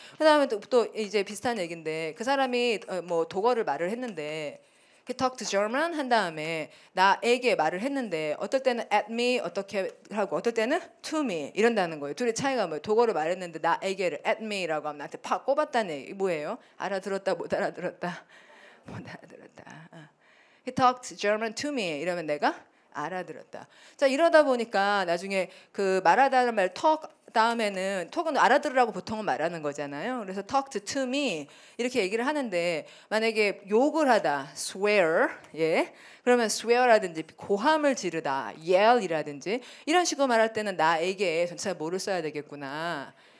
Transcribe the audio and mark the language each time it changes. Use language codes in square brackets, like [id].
[ko] 그다음에 또 이제 비슷한 얘기인데 그 사람이 뭐 독어를 말을 했는데 [en] he talked German [ko] 한 다음에 나에게 말을 했는데 어떨 때는 [en] at me [ko] 어떻게 하고 어떨 때는 [en] to me [ko] 이런다는 거예요. 둘의 차이가 뭐예요? 독어를 말했는데 나에게를 [en] at me [ko] 라고 하면 나한테 팍 꼽았다는 얘기 뭐예요? 알아들었다 못 알아들었다 못 알아들었다. [en] he talked German to me [ko] 이러면 내가 알아들었다. 자, 이러다 보니까 나중에 그 말하다는 말 talk 다음에는 talk은 알아들으라고 보통은 말하는 거잖아요. 그래서 [en] talked to me [ko] 이렇게 얘기를 하는데 만약에 욕을 하다 swear 예 그러면 swear라든지 고함을 지르다 yell이라든지 이런 식으로 말할 때는 나에게 전체 뭐를 써야 되겠구나.